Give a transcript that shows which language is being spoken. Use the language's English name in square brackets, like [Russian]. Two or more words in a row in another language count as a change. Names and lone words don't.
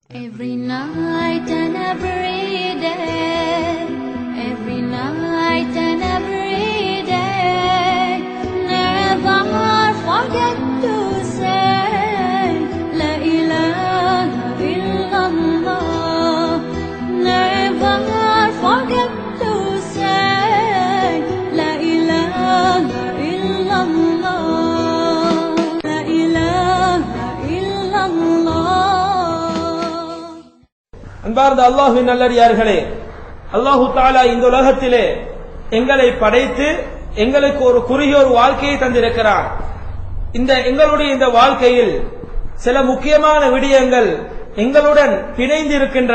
[English] Every night and every day, every night and every day, never forget to say [Arabic] لا إله إلا الله. [English] Never forget to say [Arabic] لا إله إلا الله. لا إله إلا الله. [Tamil] அன்பார்ந்த அல்லாஹ்வின் நல்லடியார்களே, [Arabic] الله تعالى [Tamil] இந்த உலகத்திலே எங்களை படைத்து எங்களுக்கு ஒரு குறுகிய ஒரு வாழ்க்கையை தந்திருக்கிறார். எங்களுடைய இந்த வாழ்க்கையில் சில முக்கியமான விடயங்கள் எங்களுடன் பிணைந்து இருக்கின்றன.